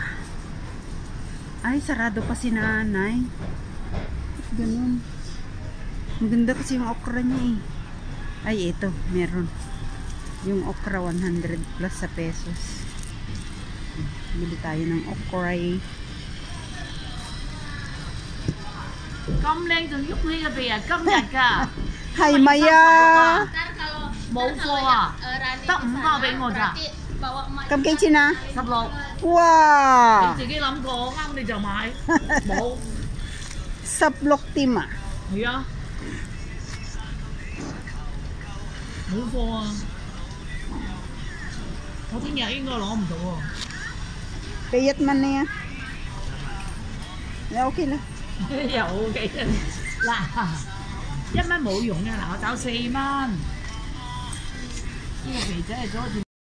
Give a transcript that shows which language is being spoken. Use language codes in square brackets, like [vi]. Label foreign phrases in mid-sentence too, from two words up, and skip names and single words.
[tl] Ay, sarado pa si nanay. Ganun. Maganda kasi yung okra niya eh. Ay, ito, meron. Yung okra 100 plus sa pesos. Bili tayo ng okra eh. [yue] 咁靚仲喐呢個地啊！今日㗎，係咪啊？冇貨啊，得5包俾我咋？Kam幾錢啊？16。哇！你自己諗過，啱你就買。冇。 16添啊？係啊。冇貨啊！我聽日應該攞唔到喎。 [tl] Payat man na yan. Okay lang. [yue] 有嘅嗱，1蚊冇用嘅，嗱我找4蚊。呢個肥仔係阻住。